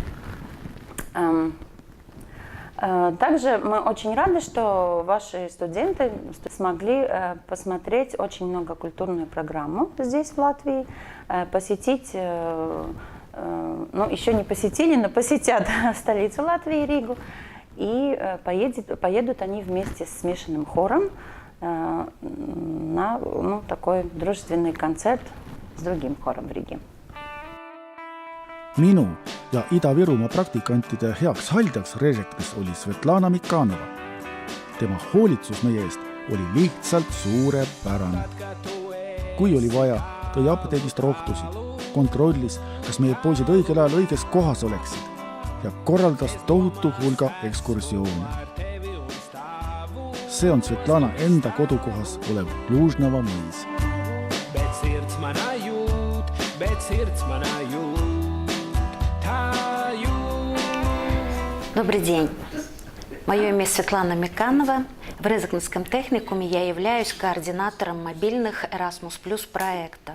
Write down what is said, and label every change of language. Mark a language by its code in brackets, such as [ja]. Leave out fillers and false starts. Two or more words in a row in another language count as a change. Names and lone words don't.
[ru] Также мы очень рады, что ваши студенты смогли посмотреть очень многокультурную программу здесь, в Латвии, посетить, ну еще не посетили, но посетят столицу Латвии, Ригу, и поедут они вместе с смешанным хором на такой дружественный концерт с другим хором в Риге. [et] Minu ja Ida-Virumaa praktikantide heaks haldjaks Režeknes oli Svetlana Mikanova. Tema hoolitsus meie eest oli lihtsalt suurepärane. Kui oli vaja, tõi apteegist rohtusid, kontrollis, kas meie poisid õigel ajal õiges kohas oleksid ja korraldas tohutu hulga ekskursioone. See on Svetlana enda kodukohas olev Lužnava mõis. [ru] Добрый день. Мое имя Светлана Миканова. В Резекненском техникуме я являюсь координатором мобильных Erasmus+ проектов.